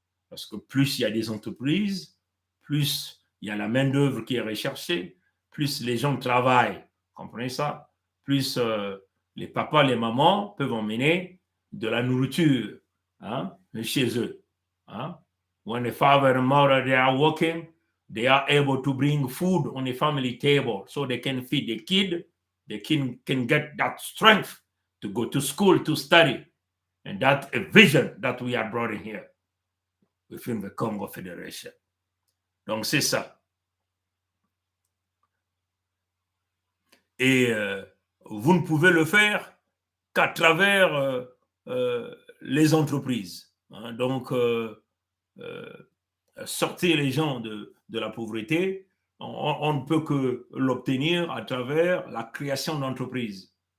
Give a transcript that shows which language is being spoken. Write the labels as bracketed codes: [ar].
[fr] Parce que plus il y a des entreprises, plus il y a la main-d'œuvre qui est recherchée, plus les gens travaillent, comprenez ça? Plus les papas, les mamans peuvent emmener de la nourriture chez eux. [en] When the father and mother they are working, they are able to bring food on the family table so they can feed the kid. The kid can get that strength to go to school to study. And that's a vision that we are brought in here within the Congo Federation. [fr] Donc, c'est ça. Et vous ne pouvez le faire qu'à travers les entreprises. Donc, sortir les gens de la pauvreté, on ne peut que l'obtenir à travers la création d'entreprises.